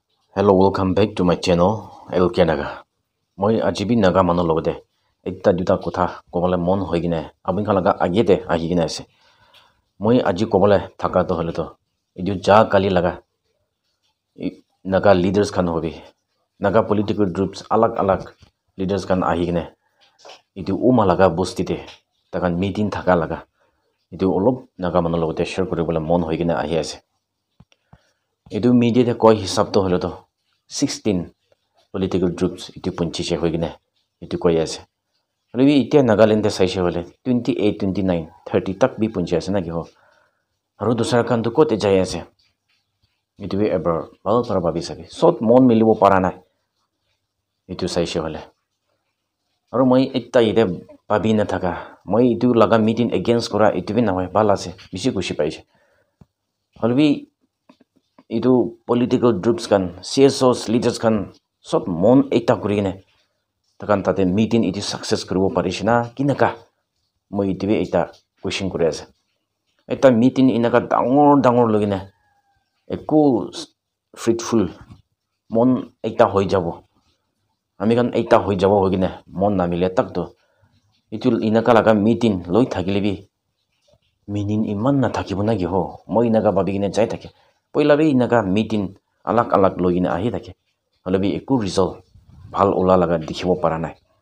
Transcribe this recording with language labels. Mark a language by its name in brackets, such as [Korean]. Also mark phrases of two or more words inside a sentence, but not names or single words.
[English] Hello, welcome back to my channel, LK Naga. [Naga Pidgin] Moi ajibi naga mano logode. Ekta duta kotha kobole mon hoi gine abin khalaga agete ahi gine ase. Moi aji kobole thaka to hole to. Idu ja kali laga. Naga leaders khan hobi. Naga [English] political groups [Naga Pidgin] alag leaders khan ahi gine. Idu uma laga bostite. Takan meeting thaka laga. Idu olop naga mano logode share koribole mon hoi gine ahi ase. Idu media te koi hisab to hole to 16 [English] political groups [Naga Pidgin] itu punchiche hoi gine itu koi ase. Lebi itia Nagaland te saise hole 28 29 30 tak bi punchi ase na ki ho. Aru dusra kan to kote jai ase. Itu bi ever bal para babi sabi. Sot mon milibo para na. Itu saise hole. Aru moi etta ide babi na thaka. Moi itu laga [English] meeting against [Naga Pidgin] kora itu bi na hoy bal ase. Bishi kushi paise. Lebi itu [English] political groups [Naga Pidgin] kan [English] CSOs leaders [Naga Pidgin] kan sab mon ekta kuri gine takan tate meeting itu success koribo parish na kinaka moi itu be ekta question kuri ase ekta meeting inaka dangor logine eko fruitful mon ekta hoi jabo ami kan ekta hoi jabo hogine mon na mile tak to itu inaka laga meeting loi thakile bi meaning iman na thakibo na gi ho moi inaka babi gine jai thake poila be inaga meeting alag logine ahi thake hole bi eku result bhal ola laga dikhibo para nai